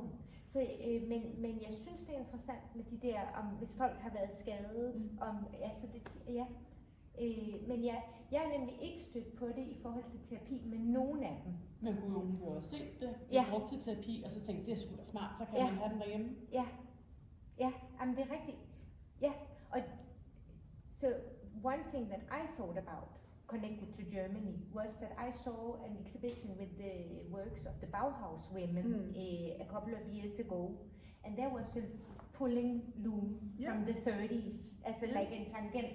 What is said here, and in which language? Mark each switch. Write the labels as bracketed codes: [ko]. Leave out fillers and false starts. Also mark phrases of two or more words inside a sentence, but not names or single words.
[da] Så, men jeg synes, det er interessant med de der, om hvis folk har været skadet, men jeg er nemlig ikke stødt på det i forhold til terapi med nogen af dem. Men hun kunne også se det, brugt til terapi, og så tænkte, det er sgu da smart, så kan man have den derhjemme. Ja, jamen det er rigtigt. Ja, og [en] so one thing that I thought about connected to Germany was that I saw an exhibition with the works of the Bauhaus women a couple of years ago, and there was a pulling loom from the 30s as like a tangent.